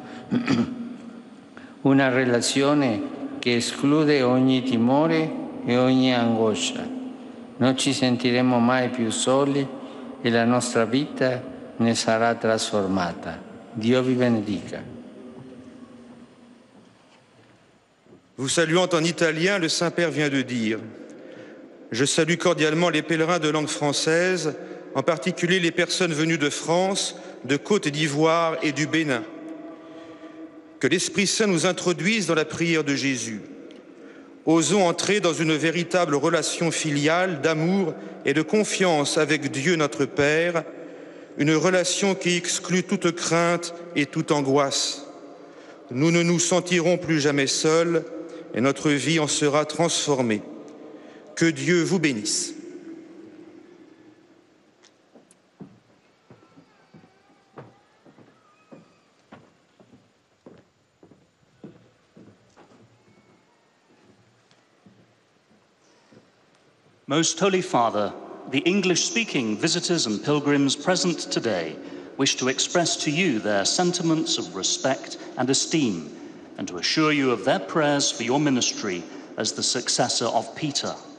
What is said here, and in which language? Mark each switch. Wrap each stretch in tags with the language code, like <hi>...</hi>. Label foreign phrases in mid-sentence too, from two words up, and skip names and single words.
<it>Una relazione che esclude ogni timore e ogni angoscia. Non ci sentiremo mai più soli e la nostra vita ne sarà trasformata. Dio vi benedica.</it> <fr>Vous saluant en italien, le Saint-Père vient de dire « Je salue cordialement les pèlerins de langue française, en particulier les personnes venues de France, de Côte d'Ivoire et du Bénin. Que l'Esprit Saint nous introduise dans la prière de Jésus. Osons entrer dans une véritable relation filiale d'amour et de confiance avec Dieu notre Père, une relation qui exclut toute crainte et toute angoisse. Nous ne nous sentirons plus jamais seuls et notre vie en sera transformée. Que Dieu vous bénisse.</fr> <en>Most Holy Father, the English-speaking visitors and pilgrims present today wish to express to you their sentiments of respect and esteem and to assure you of their prayers for your ministry as the successor of Peter.</en>